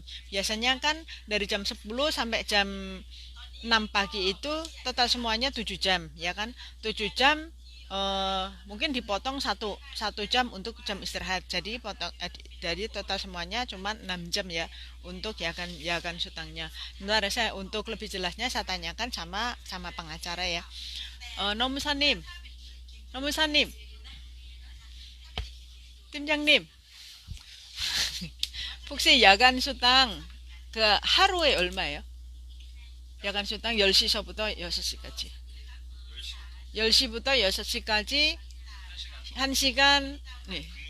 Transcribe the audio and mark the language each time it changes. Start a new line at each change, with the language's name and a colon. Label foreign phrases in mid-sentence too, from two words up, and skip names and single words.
Indonesian: Biasanya kan dari jam 10 sampai jam 6 pagi itu total semuanya 7 jam ya kan. 7 jam mungkin dipotong satu jam untuk jam istirahat, jadi dari total semuanya cuma 6 jam ya untuk
Korean: 야간 수당.
Indonesian: Bentar, saya untuk lebih jelasnya saya tanyakan sama pengacara ya.
Korean: 노무사님, 노무사님, 팀장님, 혹시 야간 수당 그 하루에 얼마예요? 야간 수당 10시서부터 6시까지. 10시부터 6시까지 1시간. 네.